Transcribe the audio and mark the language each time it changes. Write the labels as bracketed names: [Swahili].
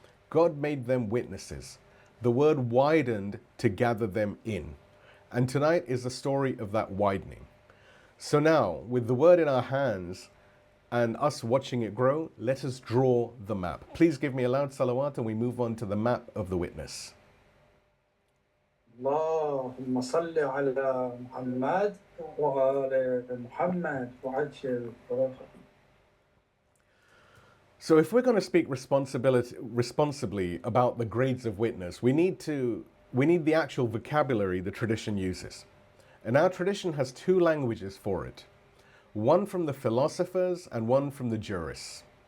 [English] God made them witnesses. The word widened to gather them in. And tonight is the story of that widening. So now, with the word in our hands and us watching it grow, let us draw the map. Please give me a loud salawat and we move on to the map of the witness. [Arabic] اللهم صل على محمد وآل محمد وعجل فرجه. [English] So if we're going to speak responsibly about the grades of witness, we need the actual vocabulary the tradition uses. And our tradition has two languages for it. One from the philosophers and one from the jurists.